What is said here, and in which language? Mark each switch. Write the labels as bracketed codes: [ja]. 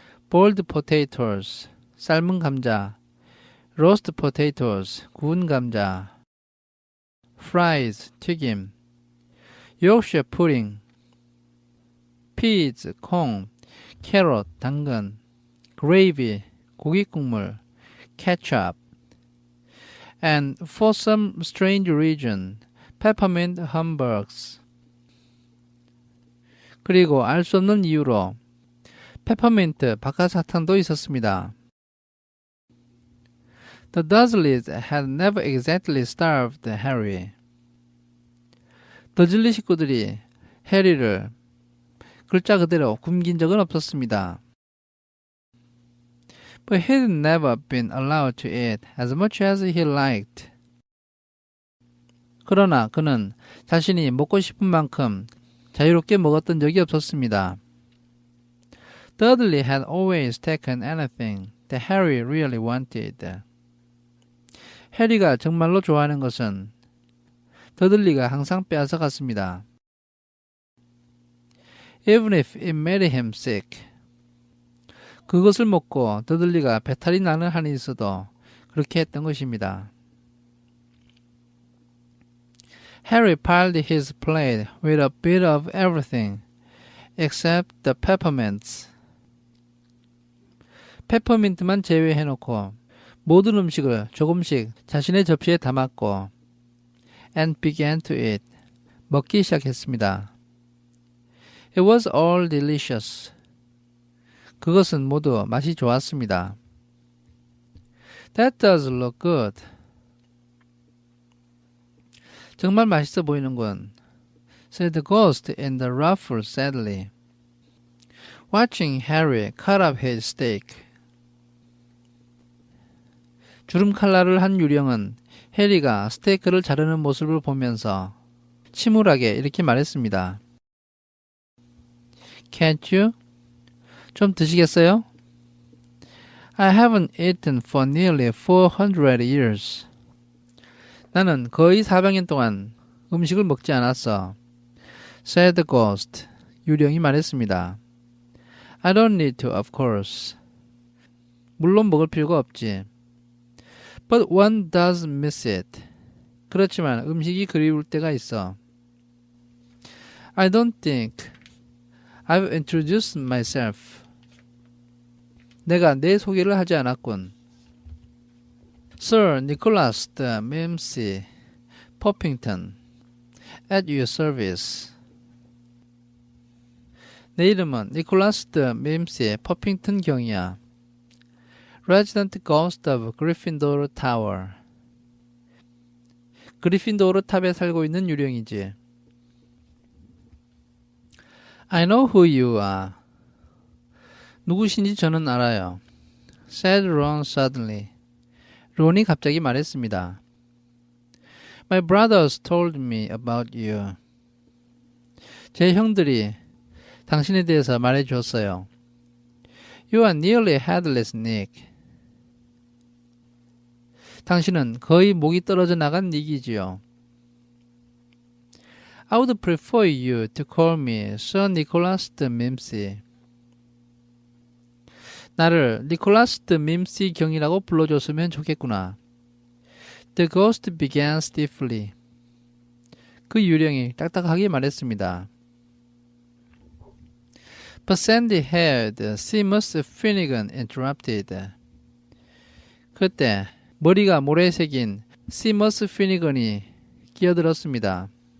[en] boiled potatoes, [ko] 삶은 감자, [en] roast potatoes, [ko] 구운 감자, [en] fries, 튀김, Yorkshire pudding, peas, 콩, carrot, 당근, gravy, [ko] 고기 국물, [en] ketchup, and for some strange reason, peppermint hamburgs. [ko] 그리고 알 수 없는 이유로 페퍼민트 박하사탕도 있었습니다. [en] The Dursleys had never exactly starved Harry. [ko] 더즐리 식구들이 해리를 글자 그대로 굶긴 적은 없었습니다. [en] But he had never been allowed to eat as much as he liked. [ko] 그러나 그는 자신이 먹고 싶은 만큼 자유롭게 먹었던 적이 없었습니다. [en] Dudley had always taken anything that Harry really wanted. [ko] 해리가 정말로 좋아하는 것은 더들리가 항상 빼앗아 갔습니다. [en] Even if it made him sick. [ko] 그것을 먹고 더들리가 배탈이 나는 한이 있어도 그렇게 했던 것입니다. [en] Harry piled his plate with a bit of everything, except the peppermints. [ko] 페퍼민트만 제외해놓고 모든 음식을 조금씩 자신의 접시에 담았고 [en] and began to eat. [ko] 먹기 시작했습니다. [en] It was all delicious. [ko] 그것은 모두 맛이 좋았습니다. [en] That does look good. [ko] 정말 맛있어 보이는군. [en] said the ghost in the ruffle sadly, watching Harry cut up his steak. [ko] 주름 칼날을 한 유령은 해리가 스테이크를 자르는 모습을 보면서 침울하게 이렇게 말했습니다. [en] Can't you? [ko] 좀 드시겠어요? [en] I haven't eaten for nearly 400 years. [ko] 나는 거의 400년 동안 음식을 먹지 않았어. [en] said the ghost. [ko] 유령이 말했습니다. [en] I don't need to, of course. [ko] 물론 먹을 필요가 없지. [en] But one does miss it. [ko] 그렇지만 음식이 그리울 때가 있어. [en] I don't think I've introduced myself. [ko] 내가 내 소개를 하지 않았군. [en] Sir Nicholas de Mimsy Poppington, at your service. [ko] 내 이름은 니콜라스 드 밈시 퍼핑턴 경이야. [en] Resident Ghost of Gryffindor Tower. [ko] 그리핀도르 탑에 살고 있는 유령이지. [en] I know who you are. [ko] 누구신지 저는 알아요. [en] said Ron suddenly. [ko] 론이 갑자기 말했습니다. [en] My brothers told me about you. [ko] 제 형들이 당신에 대해서 말해 주었어요. [en] You are nearly headless, Nick. [ko] 당신은 거의 목이 떨어져 나간 닉이지요. [en] I would prefer you to call me Sir Nicholas de Mimsy. [ko] 나를 니콜라스 드 밈시 경이라고 불러줬으면 좋겠구나. [en] The ghost began stiffly. [ko] 그 유령이 딱딱하게 말했습니다. [en] But sandy-haired Seamus Finnegan interrupted. [ko] 그때 머리가 모래색인 시머스 피니건이 끼어들었습니다.